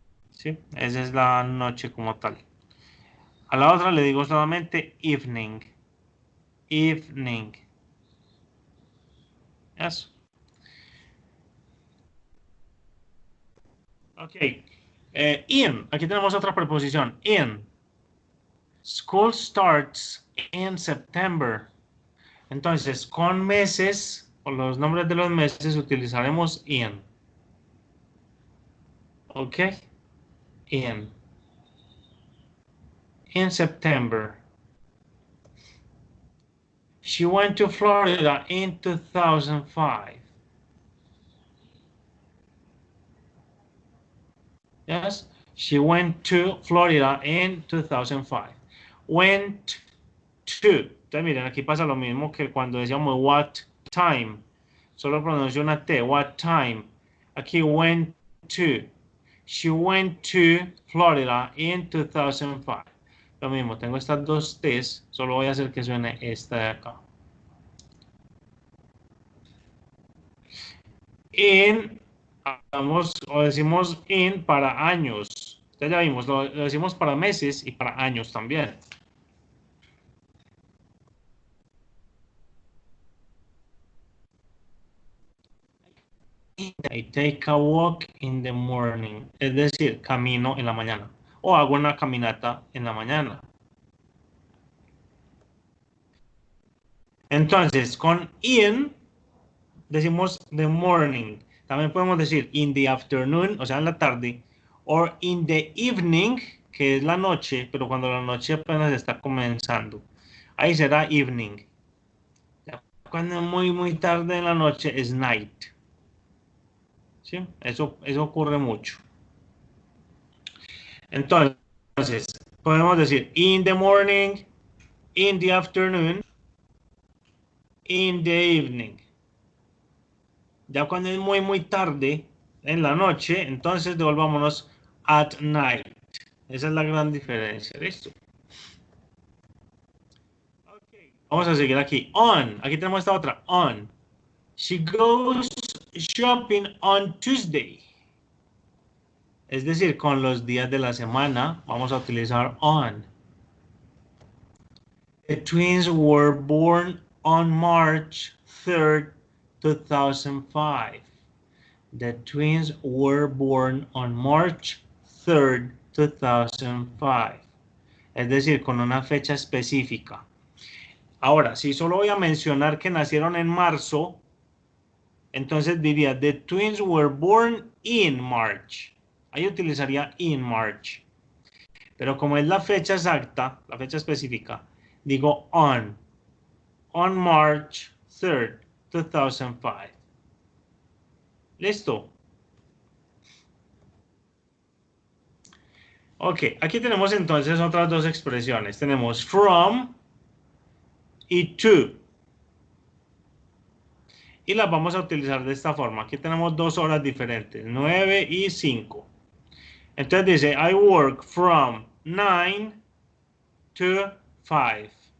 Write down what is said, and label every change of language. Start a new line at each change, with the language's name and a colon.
Spanish: ¿Sí? Esa es la noche como tal. A la otra le digo solamente evening. Evening. Eso.
English: Ok. In.
Spanish: Aquí tenemos otra preposición.
English: In. School starts in September.
Spanish: Entonces, con meses, o los nombres de los meses, utilizaremos in.
English: Ok. In September. She went to Florida in 2005. Yes, she went to Florida in 2005. Went to.
Spanish: Entonces, miren, aquí pasa lo mismo que cuando decíamos what time. Solo pronuncio una T. What time. Aquí went to.
English: She went to Florida in 2005.
Spanish: Lo mismo, tengo estas dos T's. Solo voy a hacer que suene esta de acá. In, hablamos o decimos in para años. Entonces ya vimos, lo decimos para meses y para años también.
English: I take a walk in the morning.
Spanish: Es decir, camino en la mañana. O hago una caminata en la mañana. Entonces, con in, decimos the morning. También podemos decir in the afternoon, o sea, en la tarde. O in the evening, que es la noche, pero cuando la noche apenas está comenzando. Ahí será evening. Cuando es muy tarde en la noche es night. ¿Sí? Eso ocurre mucho.
English: Entonces, podemos decir in the morning, in the afternoon, in the evening.
Spanish: Ya cuando es muy tarde en la noche, entonces devolvámonos at night. Esa es la gran diferencia. ¿Listo? Okay. Vamos a seguir aquí. On. Aquí tenemos esta otra. On.
English: She goes shopping on Tuesday.
Spanish: Es decir, con los días de la semana vamos a utilizar on.
English: The twins were born on March 3rd, 2005. The twins were born on March 3rd, 2005.
Spanish: Es decir, con una fecha específica. Ahora, si solo voy a mencionar que nacieron en marzo, entonces diría, the twins were born in March. Ahí utilizaría in March. Pero como es la fecha exacta, la fecha específica, digo on March 3rd, 2005. ¿Listo? Ok, aquí tenemos entonces otras dos expresiones. Tenemos from y to. Y las vamos a utilizar de esta forma. Aquí tenemos 2 horas diferentes, 9 y 5.
English: Entonces dice, I work from 9 to 5.